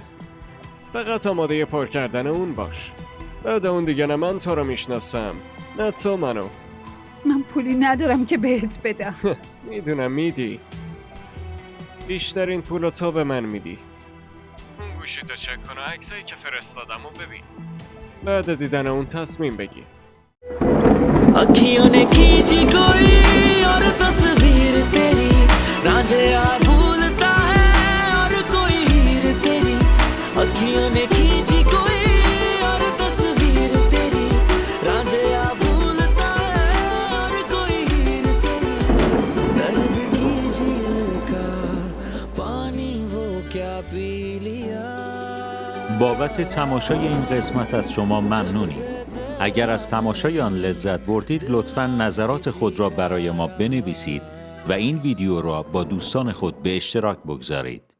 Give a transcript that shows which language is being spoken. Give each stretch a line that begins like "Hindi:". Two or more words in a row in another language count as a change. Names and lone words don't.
Persian: فقط آماده پر کردن اون باش. بعد اون دیگه نه من تو رو میشناسم نه تو منو. من پولی ندارم که بهت بدم. میدونم میدی. بیشترین پولو تو به من میدی. اون گوشی تو چک کن و عکسایی که فرستادم و ببین. بعد دیدن اون تصمیم بگی.
Hindi: अखियों ने खींची कोई और तस्वीर तेरी रांझे आ भूलता है और कोई हीर तेरी अखियों ने खींची कोई और तस्वीर तेरी रांझे आ भूलता है और कोई हीर तेरी दर्द की झील का पानी वो क्या पी लिया.
Persian: بابت تماشای این قسمت از شما ممنونیم. اگر از تماشای آن لذت بردید لطفاً نظرات خود را برای ما بنویسید و این ویدیو را با دوستان خود به اشتراک بگذارید.